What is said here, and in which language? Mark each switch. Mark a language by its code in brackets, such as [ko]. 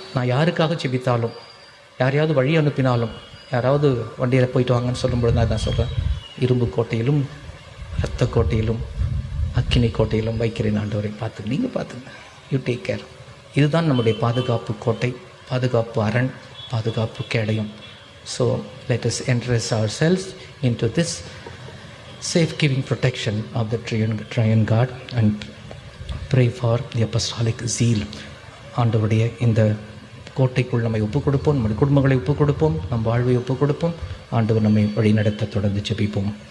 [ta] நான் யாருக்காக ஜெபித்தாலும், யாரையாவது வழி அனுப்பினாலும், யாராவது வண்டியில் போயிட்டு வாங்கன்னு சொல்லும்பொழுது நான் தான் சொல்கிறேன், இரும்பு கோட்டையிலும் இரத்த கோட்டையிலும் அக்கினி கோட்டையிலும் வைக்கிறேன் ஆண்டவரை. நீங்கள் பார்த்துங்க, [en] You take care. [ta] இதுதான் நம்முடைய பாதுகாப்பு கோட்டை, பாதுகாப்பு அரண், பாதுகாப்பு கேடயம். [en] So let us entrust ourselves into this safe-giving protection of the triune God and pray for the apostolic zeal. [ta] ஆண்டவருடைய இந்த கோட்டைக்குள் நம்மை ஒப்புக் கொடுப்போம், நம்முடைய குடும்பங்களை ஒப்புக் கொடுப்போம், நம் வாழ்வை ஒப்புக் கொடுப்போம். ஆண்டவர் நம்மை வழி நடத்த தொடர்ந்து ஜெபிப்போம்.